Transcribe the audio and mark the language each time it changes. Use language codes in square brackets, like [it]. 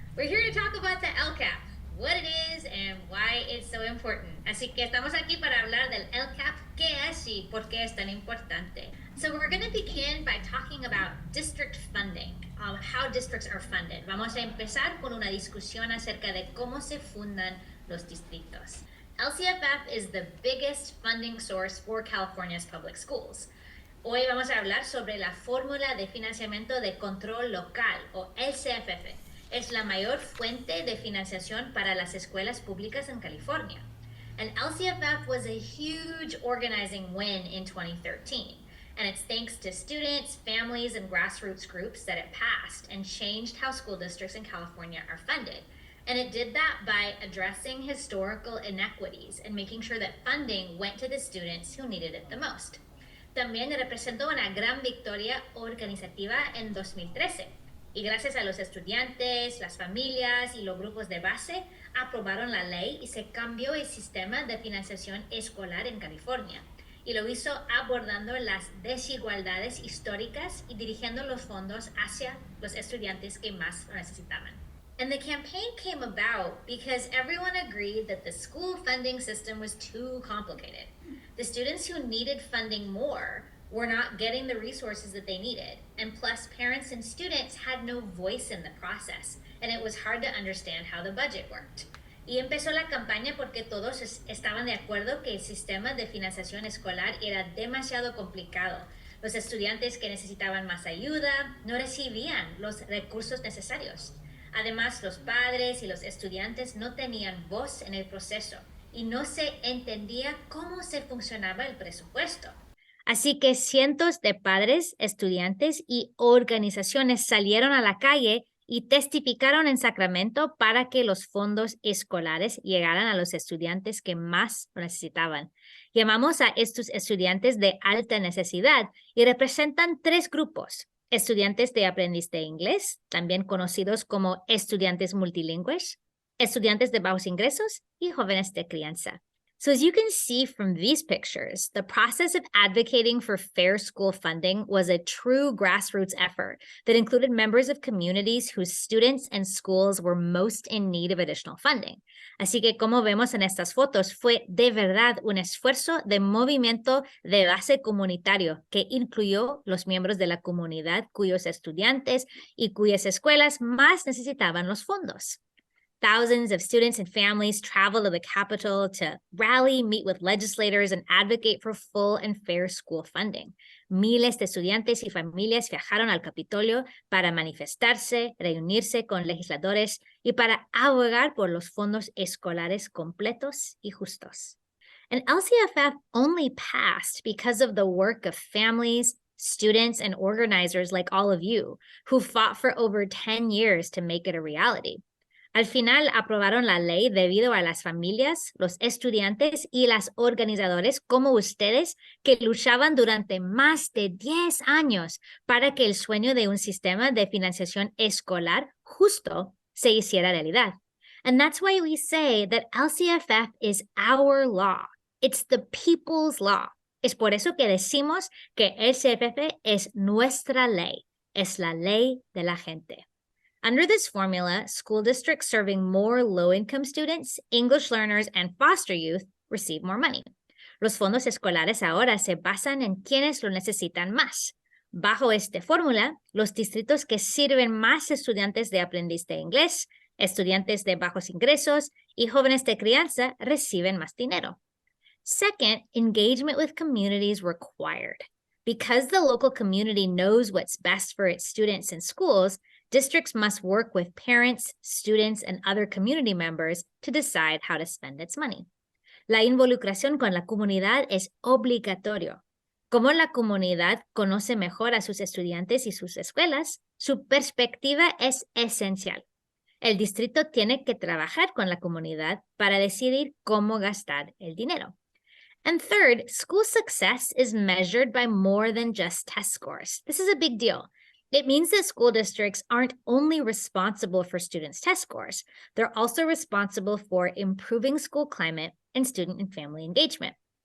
[en] We're here to talk about the LCAP, what it is and why it's so important. [es] Así que estamos aquí para hablar del LCAP, qué es y por qué es tan importante. [en] So we're going to begin by talking about district funding, how districts are funded. [es] Vamos a empezar con una discusión acerca de cómo se fundan los distritos. [en] LCFF is the biggest funding source for California's public schools. [es] Hoy vamos a hablar sobre la fórmula de financiamiento de control local, o LCFF. Es la mayor fuente de financiación para las escuelas públicas en California. [en] And LCFF was a huge organizing win in 2013. And it's thanks to students, families, and grassroots groups that it passed and changed how school districts in California are funded. And it did that by addressing historical inequities and making sure that funding went to the students who needed it the most. [es] También representó una gran victoria organizativa en 2013. Y gracias a los estudiantes, las familias y los grupos de base, aprobaron la ley y se cambió el sistema de financiación escolar en California. Y lo hizo abordando las desigualdades históricas y dirigiendo los fondos hacia los estudiantes que más lo necesitaban. [en] And the campaign came about because everyone agreed that the school funding system was too complicated. The students who needed funding more were not getting the resources that they needed. And plus, parents and students had no voice in the process, and it was hard to understand how the budget worked. [es] Y empezó la campaña porque todos estaban de acuerdo que el sistema de financiación escolar era demasiado complicado. Los estudiantes que necesitaban más ayuda no recibían los recursos necesarios. Además, los padres y los estudiantes no tenían voz en el proceso y no se entendía cómo se funcionaba el presupuesto. Así que cientos de padres, estudiantes y organizaciones salieron a la calle y testificaron en Sacramento para que los fondos escolares llegaran a los estudiantes que más lo necesitaban. Llamamos a estos estudiantes de alta necesidad y representan tres grupos. Estudiantes de aprendiz de inglés, también conocidos como estudiantes multilingües, estudiantes de bajos ingresos y jóvenes de crianza. [en] So as you can see from these pictures, the process of advocating for fair school funding was a true grassroots effort that included members of communities whose students and schools were most in need of additional funding. [es] Así que como vemos en estas fotos, fue de verdad un esfuerzo de movimiento de base comunitario que incluyó los miembros de la comunidad cuyos estudiantes y cuyas escuelas más necesitaban los fondos. [en] Thousands of students and families traveled to the Capitol to rally, meet with legislators, and advocate for full and fair school funding. [es] Miles de estudiantes y familias viajaron al Capitolio para manifestarse, reunirse con legisladores y para abogar por los fondos escolares completos y justos. [en] And LCFF only passed because of the work of families, students, and organizers like all of you who fought for over 10 years to make it a reality. [es] Al final aprobaron la ley debido a las familias, los estudiantes y las organizadores como ustedes que luchaban durante más de 10 años para que el sueño de un sistema de financiación escolar justo se hiciera realidad. [en] And that's why we say that LCFF is our law. It's the people's law. [es] Es por eso que decimos que LCFF es nuestra ley. Es la ley de la gente. [en] Under this formula, school districts serving more low-income students, English learners, and foster youth receive more money. [es] Los fondos escolares ahora se basan en quienes lo necesitan más. Bajo esta fórmula, los distritos que sirven más estudiantes de aprendiz de inglés, estudiantes de bajos ingresos y jóvenes de crianza reciben más dinero. [en] Second, engagement with communities required. Because the local community knows what's best for its students and schools, districts must work with parents, students, and other community members to decide how to spend its money. [es] La involucración con la comunidad es obligatorio. Como la comunidad conoce mejor a sus estudiantes y sus escuelas, su perspectiva es esencial. El distrito tiene que trabajar con la comunidad para decidir cómo gastar el dinero. [en] And third, school success is measured by more than just test scores. This is a big deal. It means that school districts aren't only responsible for students' test scores, they're also responsible for improving school climate and student and family engagement.